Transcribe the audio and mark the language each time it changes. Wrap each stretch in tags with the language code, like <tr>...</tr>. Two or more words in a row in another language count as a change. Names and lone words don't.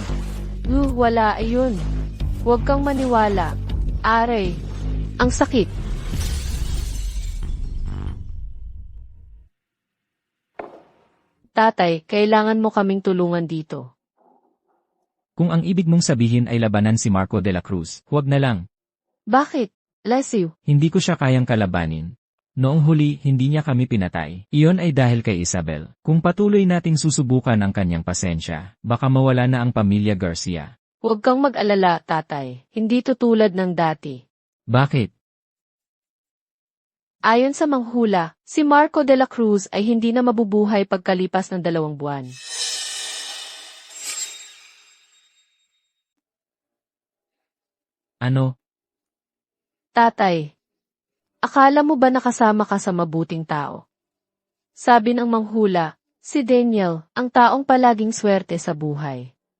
<tl>Wala, ayun. Huwag kang maniwala. Aray, ang sakit. Tatay, kailangan mo kaming tulungan dito. Kung ang ibig mong sabihin ay labanan si Marco de la Cruz, huwag na lang. Bakit?</tl> <en>Bless you.</en> <tl>Hindi ko siya kayang kalabanin. Noong huli, hindi niya kami pinatay. Iyon ay dahil kay Isabel. Kung patuloy nating susubukan ang kanyang pasensya, baka mawala na ang pamilya Garcia. Huwag kang mag-alala, tatay. Hindi tutulad ng dati. Bakit? Ayon sa manghula, si Marco de la Cruz ay hindi na mabubuhay pagkalipas ng 2 buwan. Ano? Tatay, akala mo ba nakasama ka sa mabuting tao? Sabi ng manghula, si Daniel, ang taong palaging swerte sa buhay.</tl>